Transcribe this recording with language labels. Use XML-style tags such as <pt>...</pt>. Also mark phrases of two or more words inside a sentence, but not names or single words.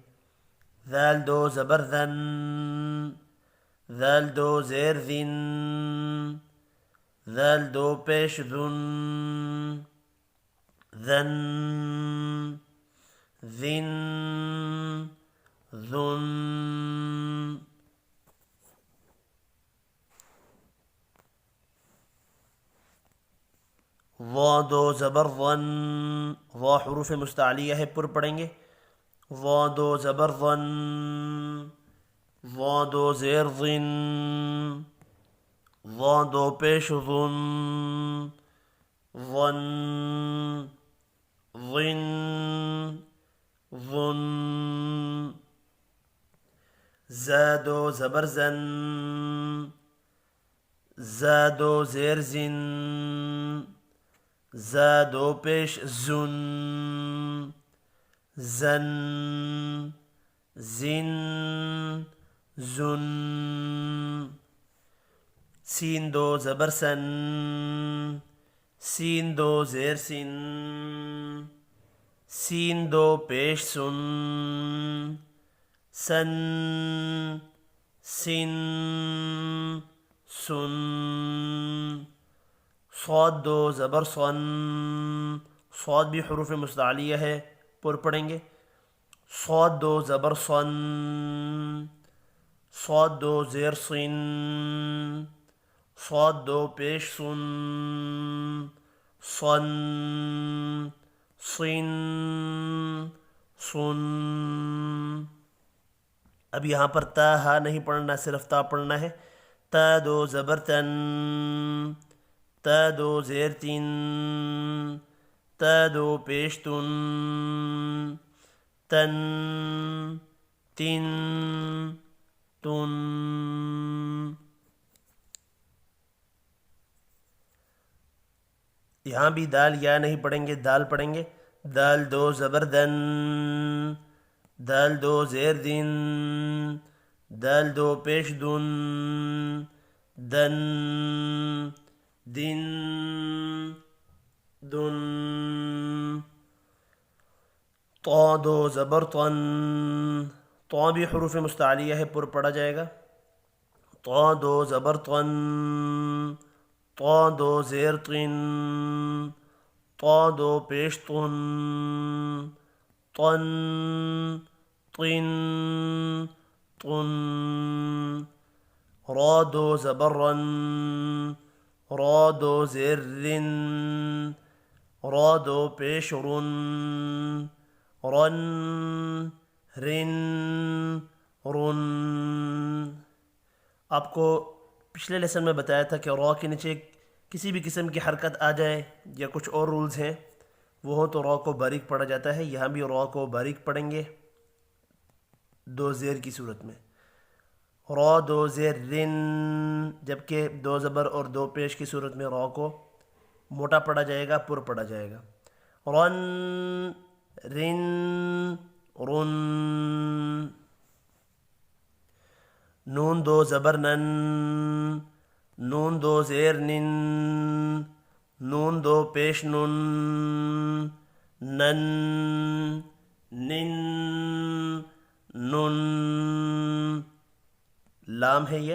<ur>ذال دو زبر ذن، ذال دو زیر ذن، ذال دو پیش ذن، ذن، ذن، ذن، ضا دو زبر ظن، ضا حروف مستعلیہ ہے، پر پڑھیں گے۔ ضا دو زبر ظن، ضا دو زیر ظن، ضا دو پیش ظن، ظن، ظن، ظن، زا دو زبر زن، زا دو زیر زن، زا دو پیش زن، زن، زن، زن، سین دو زبر سن، سین دو زیر سن، سین دو پیش سن، سن، سن، سن، صاد دو زبر صن، صاد بھی حروف مستعلیہ ہے، پر پڑھیں گے۔ صاد دو زبر صن، صاد دو زیر صن، صاد دو پیش صن، صن، صن، صن، اب یہاں پر تا ہا نہیں پڑھنا، صرف تا پڑھنا ہے. تا دو زبر تن، تا دو زیر تین، تا دو پیش تن، تن تین تن. یہاں بھی دال یا نہیں پڑھیں گے، دال پڑھیں گے. دال دو زبر دن، دال دو زیر دن، دال دو پیش دن، دن دن دن. طا دو زبر طن، طا بھی حروف مستعلیہ ہے، پر پڑھا جائے گا. طا دو زبر طن، طا دو زیر طن، طا دو پیش طن، طن طن طن. را دو زبر رن، را دو زیر رن، را دو پیش رن، رن رن رن. آپ کو پچھلے لیسن میں بتایا تھا کہ را کے نیچے کسی بھی قسم کی حرکت آ جائے یا کچھ اور رولز ہیں وہ ہو تو را کو باریک پڑھا جاتا ہے. یہاں بھی را کو باریک پڑھیں گے دو زیر کی صورت میں. را دو زیر رن، جبکہ دو زبر اور دو پیش کی صورت میں را کو موٹا پڑھا جائے گا، پر پڑھا جائے گا. رن رن رن. نون دو زبر نن، نون دو زیر نن، نون دو پیش نن، نن نن نن. لام ہے یہ.</ur>